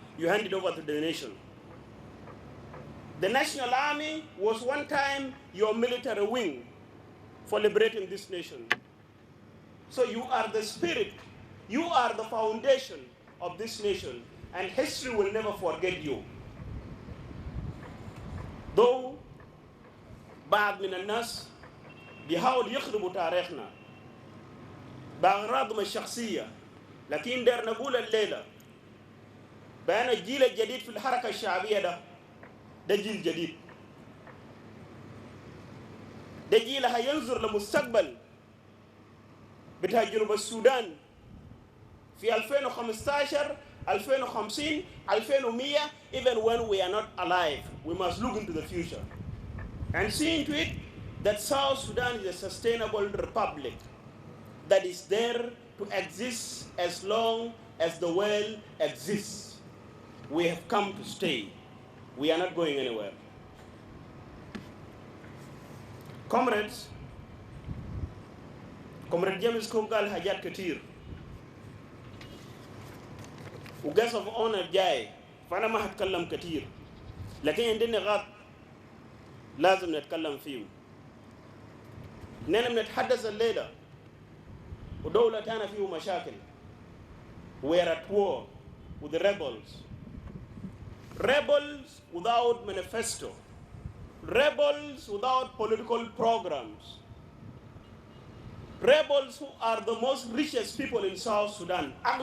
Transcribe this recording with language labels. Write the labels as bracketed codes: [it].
[en] You handed over to the nation. The National Army was one time your military wing for liberating this nation. So you are the spirit, you are the foundation of this nation, and history will never forget you. Though [ar] بعض من الناس بيحاول يخربوا تاريخنا بأغراضهم الشخصية، لكن دير نقول الليلة بأن الجيل الجديد في الحركة الشعبية ده جيل جديد، ده جيل هينظر لمستقبل بتاع جنوب السودان في 2015 2050 2100. [en] Even when we are not alive, we must look into the future and see into it that South Sudan is a sustainable republic that is there to exist as long as the world exists. We have come to stay. We are not going anywhere. [ar] Comrades, Comrade James Kogal Hajat Katir, وقص [en] of honor [ar] جاي، فأنا ما هتكلم كتير، لكن عندنا نقاط لازم نتكلم فيه. إننا بنتحدث الليلة ودولة تانا فيه مشاكل. [en] We are at war with the rebels. Rebels without manifesto. Rebels without political programs. Rebels who are the most richest people in South Sudan.